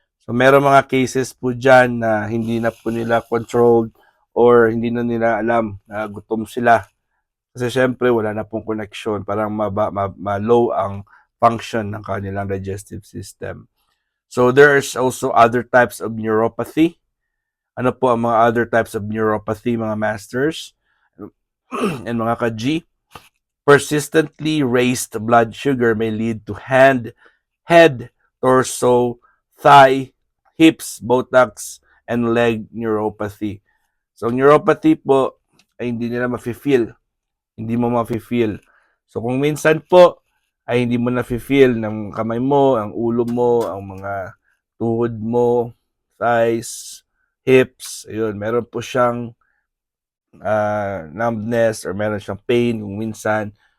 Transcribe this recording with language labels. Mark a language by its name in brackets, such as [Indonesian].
[Filipino] So meron mga cases po dyan na hindi na po nila controlled or hindi na nila alam na gutom sila. Kasi syempre wala na pong connection, parang ma-low ang function ng kanilang digestive system. [English] So there's also other types of neuropathy. [Filipino] Ano po ang mga [English] other types of neuropathy, [Filipino] mga masters and mga ka-G? [English] Persistently raised blood sugar may lead to head, torso, thigh, hips, buttocks, and leg neuropathy. [Filipino] So neuropathy po ay hindi nila mafe-feel. Hindi mo mafe-feel. So kung minsan po ay hindi mo nafe-feel ng kamay mo, ang ulo mo, ang mga tuhod mo, thighs, hips, ayun, meron po siyang numbness or meron siyang pain kung minsan.